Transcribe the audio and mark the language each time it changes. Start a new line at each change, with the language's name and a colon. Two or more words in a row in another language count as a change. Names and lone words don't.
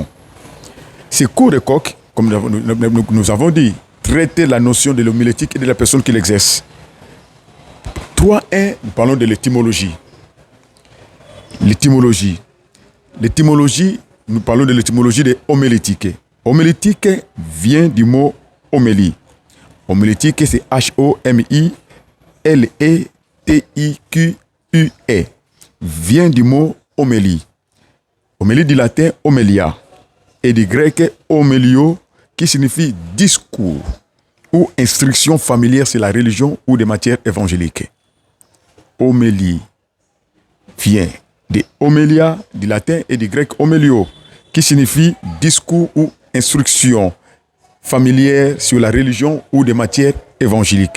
French: Ces cours de COC, comme nous avons dit, traiter la notion de l'homilétique et de la personne qui l'exerce. 3.1, nous parlons de l'étymologie. L'étymologie, nous parlons de l'étymologie de homilétique. Homilétique vient du mot homélie. Homilétique, c'est H-O-M-I-L-E-T-I-Q-U-E. Vient du mot homélie. Homélie du latin homélia et du grec homélio, qui signifie discours ou instruction familière sur la religion ou des matières évangéliques. Homélie vient de homélia du latin et du grec homélio, qui signifie discours ou instruction familière sur la religion ou des matières évangéliques.